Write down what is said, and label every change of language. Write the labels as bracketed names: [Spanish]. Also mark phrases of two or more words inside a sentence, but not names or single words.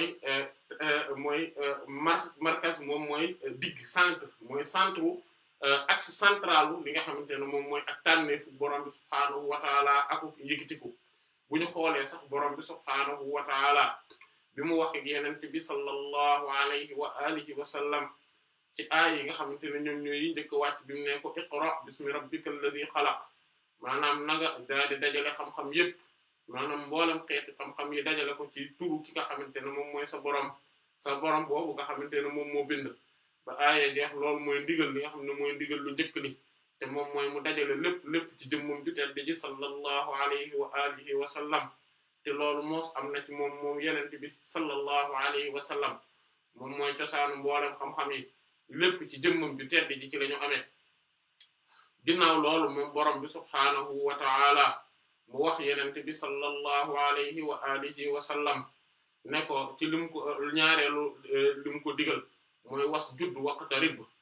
[Wolof] mooy markaz moom mooy digg centre mooy [French] centre axe [Wolof] centralu li nga xamante ne moom mooy ak tànneefu borom bi [Arabic] سبحانه وتعالى [Wolof] ak yëkkatiku bu ñu xoolee sax borom bi [Arabic] سبحانه وتعالى [Wolof] bi mu wax ak yenente bi [Arabic] صلى الله عليه وعلى آله وسلم [Wolof] ci aay yi nga xamante ne ñoom ñooy yi njëkk wàcc bi mu ne ko [Arabic] اقرأ باسم ربك الذي خلق [Wolof] maanaam naga daal di dajale xam-xam yépp maanaam mboolem xeeti xam-xam yi dajale ko ci turu ki nga xamante ne moom mooy sa borom boobu nga xamante ne moom moo bind ba aaya jeex loolu mooy ndigal li nga xam ne mooy ndigal lu njëkk li te moom mooy mu dajale lépp ci jëmmum ju tedd ji [Arabic] صلى الله عليه وعلى آله وسلم [Wolof] te loolu moos am na ci moom yenente bi [Arabic] صلى الله عليه وسلم [Wolof] moom mooy cosaanu mboolem xam-xam yi lépp ci jëmmum ju tedd ji ci la ñu amee ginnaaw loolu moom borom bi [Arabic] سبحانه وتعالى [Wolof] mu wax yenente bi [Arabic] صلى الله عليه وعلى آله وسلم [Wolof] ne ko ci lim ko ñaareelu lim ko digal mooy [Arabic] واسجد واقترب